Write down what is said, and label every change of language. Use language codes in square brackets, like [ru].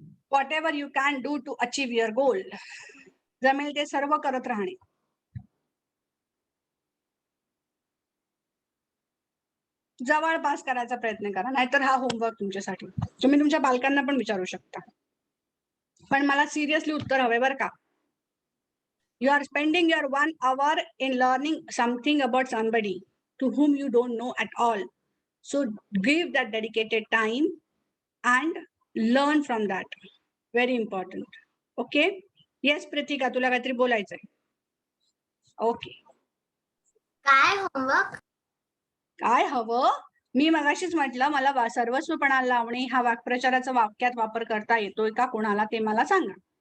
[en] Whatever you can do to achieve your goal. [mr] जमेल ते सर्व करत राहणे. जवळपास करायचा प्रयत्न करा, नाहीतर हा होमवर्क तुमच्यासाठी. तुम्ही तुमच्या बालकांना पण विचारू शकता, पण मला सिरियसली उत्तर हवे बरं का. [en] You are spending your 1 hour in learning something about somebody to whom you don't know at all. So give that dedicated time and learn from that. Very important. Okay. [mr] Yes, Pritika, तुला काहीतरी बोलायचंय. Okay. काय homework? काय हवं? मी मगाशीच म्हटलं मला सर्वस्वपणाला लावणे हा वाक्प्रचाराचा वाक्यात वापर करता येतोय का कोणाला ते मला सांगा.